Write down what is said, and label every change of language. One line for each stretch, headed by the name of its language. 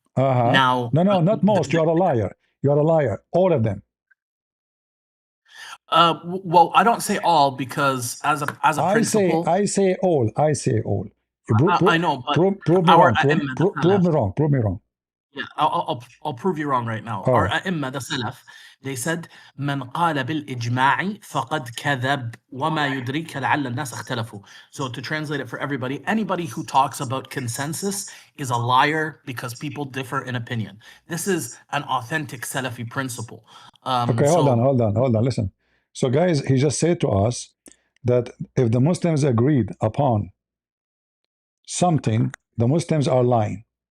English: Now, no, not most. You are a liar. You are a liar. All of them. Well, I don't say all because as a principle, I say all. I say all. I know, but prove me wrong. Prove me wrong. Yeah, I'll prove you wrong right now. Our
Arabic: أئمة,
English: the Salaf, they said
Arabic: من قال بالإجماع فقد كذب وما يدريك لعل الناس اختلفوا.
English: So to translate it for everybody, anybody who talks about consensus is a liar because people differ in opinion. This is an authentic Salafi principle. Okay, hold on, listen. So guys, he just said to us that if the Muslims agreed upon something, the Muslims are lying.